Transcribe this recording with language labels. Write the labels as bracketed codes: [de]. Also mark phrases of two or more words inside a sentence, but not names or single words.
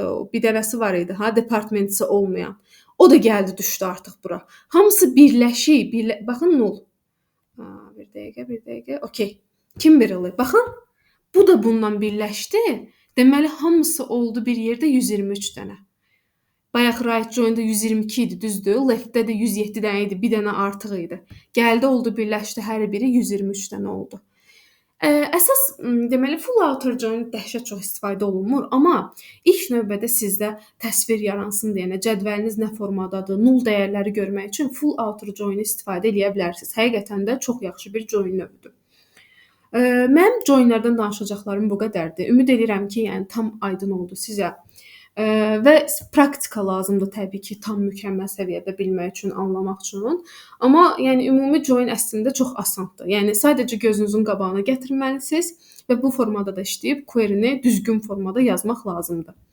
[az] O bir dənəsi var idi, ha, departmentsi olmayan. O da gəldi düşdü artıq bura. Hamısı birləşib, baxın 0. Bir dəqiqə. Okay. Kimberly, baxın. Bu da bundan birləşdi. Deməli hamısı oldu bir yerdə 123 dənə. Bayaq [en] right join- [az] da 122 idi, düzdür? Left-də də 107 dənə idi, bir dənə artıq idi. Gəldi oldu birləşdi, hər biri 123 dənə oldu. Əsas deməli [en] full outer join [az] dəhşət çox istifadə olunmur, amma ilk növbədə sizdə təsvir yaransın deyənə cədvəliniz nə formadadır, nul dəyərləri görmək üçün [en] full outer join [az] istifadə edə bilərsiniz. Həqiqətən də çox yaxşı bir join növüdür. Mənim joinlərdən danışacaqlarım bu qədərdir. Ümid edirəm ki, yəni tam aydın oldu sizə. Və praktika lazımdır təbii ki, tam mükəmməl səviyyədə bilmək üçün, anlamaq üçün. Amma yəni ümumi join əslində çox asandır. Yəni sadəcə gözünüzün qabağına gətirməlisiniz və bu formada da işləyib query-ni düzgün formada yazmaq lazımdır.